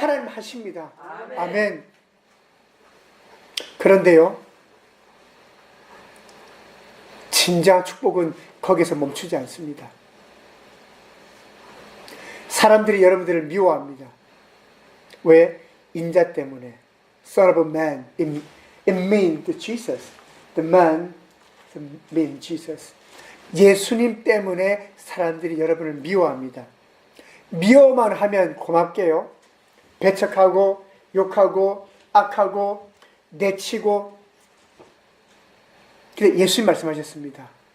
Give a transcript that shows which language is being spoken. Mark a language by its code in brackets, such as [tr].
[ko] 하나님 하십니다. 아멘. 아멘. 그런데요, 진정한 축복은 거기서 멈추지 않습니다. 사람들이 여러분들을 미워합니다. 왜? 인자 때문에. [en] Son of a man, it means Jesus. The man, it means Jesus. [ko] 예수님 때문에 사람들이 여러분을 미워합니다. 미워만 하면 고맙게요. 배척하고 욕하고 악하고 내치고. 근데 예수님 말씀하셨습니다.